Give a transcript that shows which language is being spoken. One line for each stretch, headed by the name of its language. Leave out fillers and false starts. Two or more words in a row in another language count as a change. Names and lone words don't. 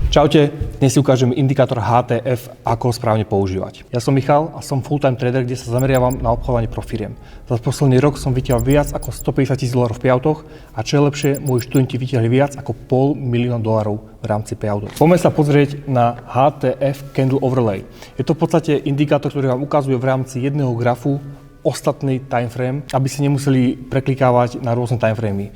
Slovak: Čaute, dnes si ukážem indikátor HTF, ako ho správne používať. Ja som Michal a som
English: full-time trader,
Slovak: kde sa zameriavam na obchodovanie pro firiem. Za posledný rok som vytiahol viac ako $150,000 v payoutoch a čo je lepšie, moji študenti vytiahli viac ako $500,000 v rámci payoutov. Poďme sa pozrieť na HTF Candle Overlay. Je to v podstate indikátor, ktorý vám ukazuje v rámci jedného grafu ostatný timeframe, aby ste nemuseli preklikávať na rôzne timeframy.